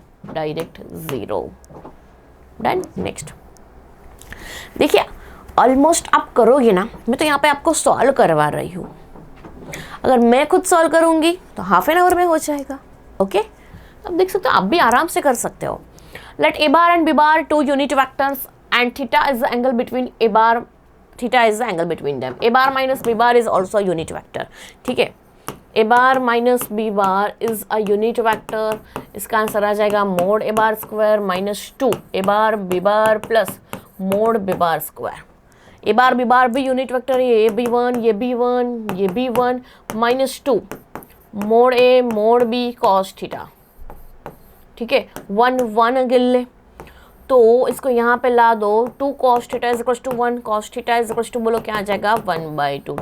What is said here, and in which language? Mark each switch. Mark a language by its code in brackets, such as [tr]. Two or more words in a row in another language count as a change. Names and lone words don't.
[en] Direct 0. Done. [hi] नेक्स्ट देखिए ऑलमोस्ट आप करोगे ना, मैं तो यहाँ पे आपको सॉल्व करवा रही हूँ। अगर मैं खुद सॉल्व करूँगी तो [en] half an hour [hi] में हो जाएगा, ओके। अब देख सकते हो आप भी आराम से कर सकते हो। [en] Let a bar and b bar two unit vectors and theta is the angle between a bar, theta is the angle between them. A bar minus b bar is also a unit vector. [hi] ठीक है, [en] a bar minus b bar is a unit vector. [hi] इसका आंसर आ जाएगा [en] mod a bar square minus 2 a bar b bar plus mod b bar square. a bar b bar [hi] भी [en] unit vector [hi] है, ये b1 ये b1 ये b1 [en] minus 2 mod a mod b cos theta. [hi] ठीक है, 1 1 गिन ले तो इसको यहाँ पे ला दो. [en] 2 cos theta is equals to 1 cos theta is equals to, [hi] बोलो क्या आ जाएगा [en] 1/2.